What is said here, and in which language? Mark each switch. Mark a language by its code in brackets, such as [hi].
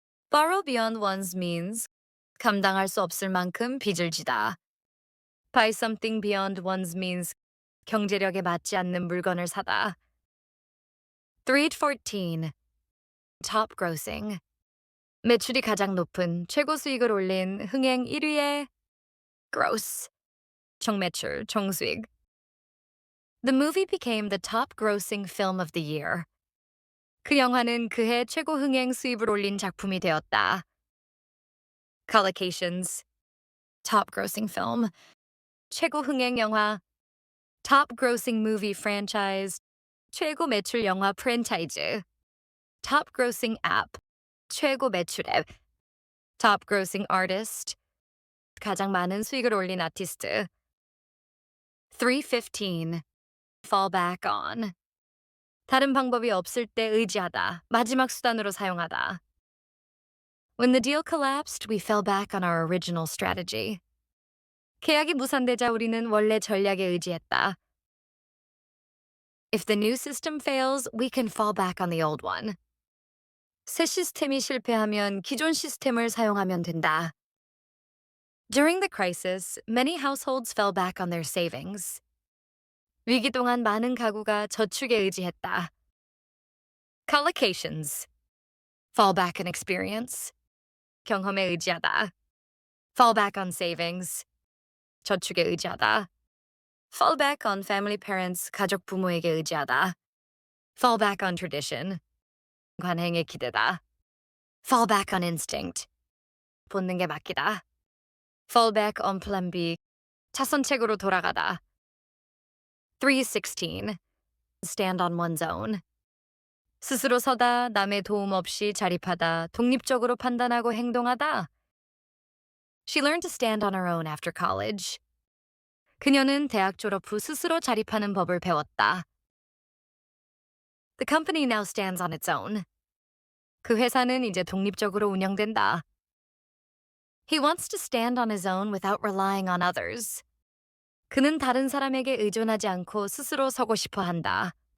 [en] Borrow beyond one's means. [ko] 감당할 수 없을 만큼 빚을 지다. [en] Buy something beyond one's means. [ko] 경제력에 맞지 않는 물건을 사다. [en] 314. Top grossing. [ko] 매출이 가장 높은 최고 수익을 올린 흥행 1위의 gross. 총매출, 총수익. [en] The movie became the top grossing film of the year. [ko] 그 영화는 그해 최고 흥행 수입을 올린 작품이 되었다. [en] Collocations. Top grossing film. [ko] 최고 흥행 영화. [en] Top grossing movie franchise. [ko] 최고 매출 영화 프랜차이즈. [en] Top grossing app. [ko] 최고 매출 앱. [en] Top grossing artist. [ko] 가장 많은 수익을 올린 아티스트. [en] 315. Fall back on. [ko] 다른 방법이 없을 때 의지하다. 마지막 수단으로 사용하다. [en] When the deal collapsed, we fell back on our original strategy. [ko] 계약이 무산되자 우리는 원래 전략에 의지했다. [en] If the new system fails, we can fall back on the old one. [ko] 새 시스템이 실패하면 기존 시스템을 사용하면 된다. [en] During the crisis, many households fell back on their savings. [ko] 위기 동안 많은 가구가 저축에 의지했다. [en] Collocations. Fall back on experience. [ko] 경험에 의지하다. [en] Fall back on savings. [ko] 저축에 의지하다. [en] Fall back on family parents. [ko] 가족 부모에게 의지하다. [en] Fall back on tradition. [ko] 관행에 기대다. [en] Fall back on instinct. [ko] 본능에 맡기다. [en] Fall back on plan B. [ko] 차선책으로 돌아가다. 316. [en] Stand on one's own. [ko] 스스로 서다, 남의 도움 없이 자립하다, 독립적으로 판단하고 행동하다. [en] She learned to stand on her own after college. [ko] 그녀는 대학 졸업 후 스스로 자립하는 법을 배웠다. [en] The company now stands on its own. [ko] 그 회사는 이제 독립적으로 운영된다. [en] He wants to stand on his own without relying on others. [ko] 그는 다른 사람에게 의존하지 않고 스스로 서고 싶어 한다.